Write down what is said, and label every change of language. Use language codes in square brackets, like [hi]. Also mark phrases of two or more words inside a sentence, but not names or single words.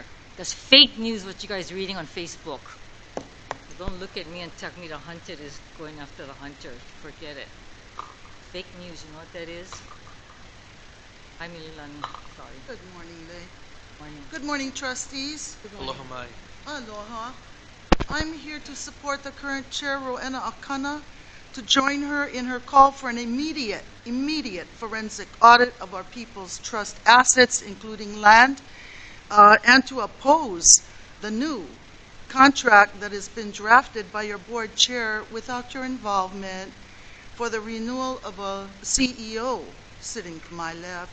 [en] That's fake news what you guys are reading on Facebook. Don't look at me and tell me the hunted is going after the hunter. Forget it. Fake news, you know what that is? Hi, Mililani. Sorry. Good morning, Lei. Morning. Good morning, trustees. [haw] Aloha mai. [en] Aloha. I'm here to support the current chair, Rowena Akana, to join her in her call for an immediate forensic audit of our people's trust assets, including land, and to oppose the new contract that has been drafted by your board chair without your involvement for the renewal of a CEO sitting to my left.